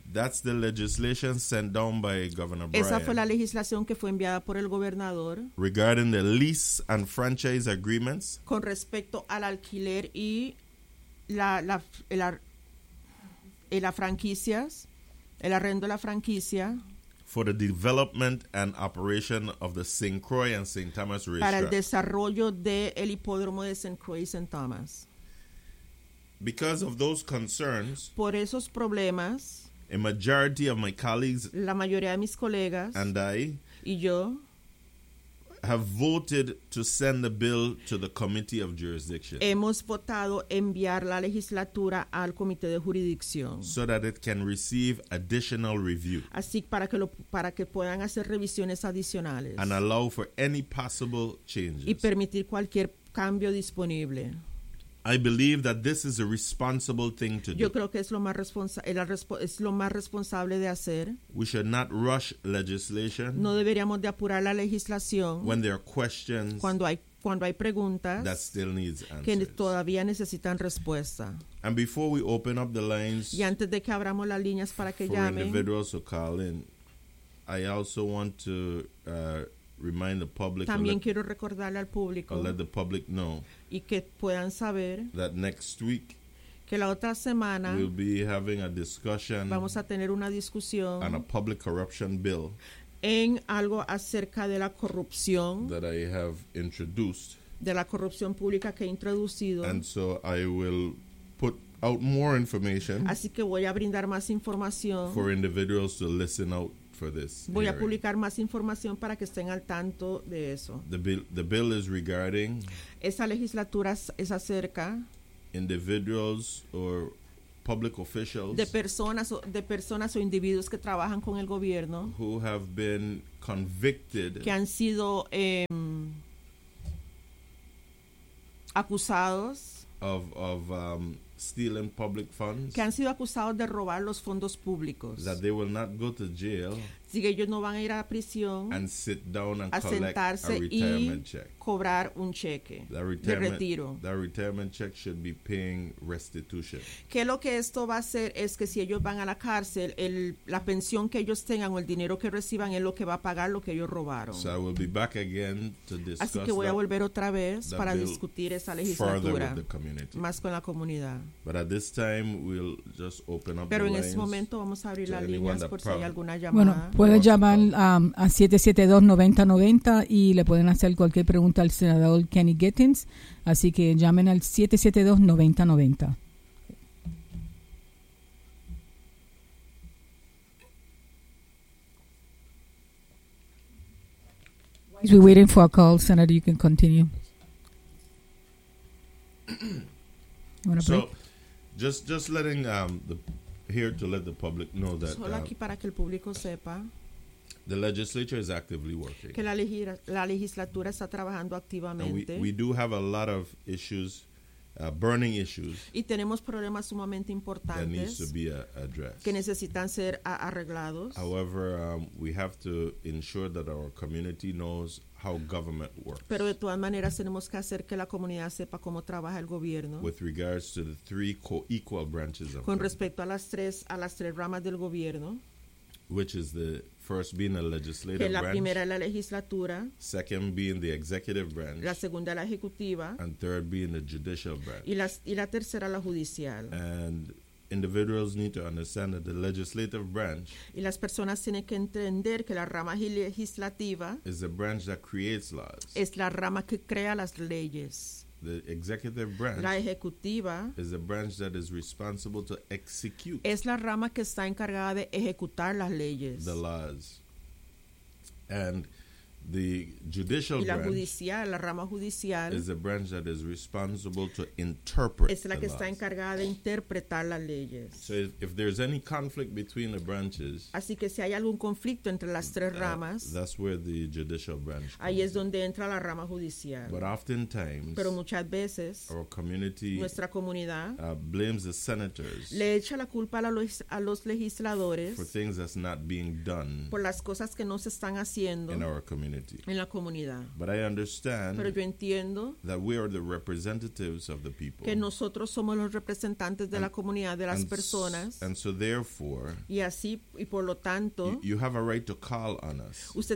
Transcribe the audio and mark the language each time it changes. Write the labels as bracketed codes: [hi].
[en] That's the legislation sent down by Governor Bryan. [es] Esa fue la legislación que fue enviada por el gobernador. [en] Regarding the lease and franchise agreements. [es] Con respecto al alquiler y la franquicias, el arrendo de la franquicia. [en] For the development and operation of the St. Croix and St. Thomas racetrack. [es] Para el desarrollo del hipódromo de St. Croix y St. Thomas. [en] Because of those concerns. [es] Por esos problemas. [en] A majority of my colleagues. [es] La mayoría de mis colegas. [en] And I. [es] Y yo. [en] Have voted to send the bill to the Committee of Jurisdiction. [es] Hemos votado enviar la legislatura al Comité de Jurisdicción. [en] So that it can receive additional review. [es] Así para que puedan hacer revisiones adicionales. [en] And allow for any possible changes. [es] Y permitir cualquier cambio disponible. [en] I believe that this is a responsible thing to do. [es] Yo creo que es lo más responsable de hacer. [en] We should not rush legislation. [es] No deberíamos de apurar la legislación. [en] When there are questions. [es] Cuando hay preguntas. [en] That still needs answers. [es] Que todavía necesitan respuesta. [en] And before we open up the lines. [es] Y antes de que abramos las líneas para que llamen. [en] For individuals to call in. I also want to remind the public. [es] También quiero recordarle al público. [en] Or let the public know. [es] Y que puedan saber. [en] That next week. [es] Que la otra semana. [en] We'll be having a discussion. [es] Vamos a tener una discusión. [en] On a public corruption bill. [es] En algo acerca de la corrupción. [en] That I have introduced. [es] De la corrupción pública que he introducido. [en] And so I will put out more information. [es] Así que voy a brindar más información. [en] For individuals to listen out. For this [es] voy [en] hearing. [es] A publicar más información para que estén al tanto de eso. [en] The bill is regarding [es] esa legislatura es acerca [en] individuals or public officials [es] de personas o individuos que trabajan con el gobierno [en] who have been convicted [es] que han sido acusados [en] of stealing public funds [es] que han sido acusados de robar los fondos públicos [en] that they will not go to jail [es] si que ellos no van a ir a prisión [en] and sit down and [es] a sentarse [en] a retirement [es] y [en] check. [es] Cobrar un cheque de retiro [en] that retirement check should be paying restitution [es] que lo que esto va a hacer es que si ellos van a la cárcel la pensión que ellos tengan o el dinero que reciban es lo que va a pagar lo que ellos robaron [en] so I will be back again to discuss [es] así que voy a volver otra vez para discutir esa legislatura más con la comunidad [en] but at this time we'll just open up [es] pero [en] the [es] en [en] lines [es] ese momento vamos a abrir las líneas por si hay alguna llamada bueno, puede llamar a 772-9090 y le pueden hacer cualquier pregunta al senador Kenny Gittins. Así que llamen al 772-9090. [en] We're waiting for a call, Senator. You can continue. So, just letting the... Here to let the public know that [es] solo aquí para que el público sepa [en] the legislature is actively working. [es] Que la legislatura está trabajando activamente. [en] We do have a lot of issues, burning issues. [es] Y tenemos problemas sumamente importantes [en] that needs to be addressed. [es] Que necesitan ser arreglados. [en] However, we have to ensure that our community knows how government works. [es] Pero de todas maneras tenemos que hacer que la comunidad sepa cómo trabaja el gobierno. [en] With regards to the three co-equal branches of [es] con respecto a las tres ramas del gobierno. [en] Which is the first being a legislative branch. [es] Que la primera es la legislatura. [en] Second being the executive branch. [es] La segunda la ejecutiva. [en] And third being the judicial branch. [es] Y la tercera la judicial. [en] And individuals need to understand that the legislative branch [es] y las personas tienen que entender que la rama legislativa [en] is the branch that creates laws. [es] Es la rama que crea las leyes. [en] The executive branch [es] la ejecutiva [en] is the branch that is responsible to execute [es] es la rama que está encargada de ejecutar las leyes. [en] The laws. And the judicial [es] y la judicial, [en] branch [es] la rama judicial [en] is the branch that is responsible to interpret [es] es la que está encargada de interpretar las leyes. [en] So if there's any conflict between the branches [es] así que si hay algún conflicto entre las tres ramas [en] that's where the judicial branch [es] ahí [en] comes. [es] Es donde entra la rama judicial [en] but oftentimes [es] pero muchas veces [en] our community [es] nuestra comunidad [en] blames the senators [es] le echa la culpa a los legisladores [en] for things that's not being done [es] por las cosas que no se están haciendo [en] in our community. [es] En la comunidad. [en] But I understand [es] pero yo entiendo [en] that we are the representatives of the people. [es] Que nosotros somos los representantes de la comunidad, de las personas. [en] And so therefore, [es] y así, y por lo tanto, [en] you have a right to call on us.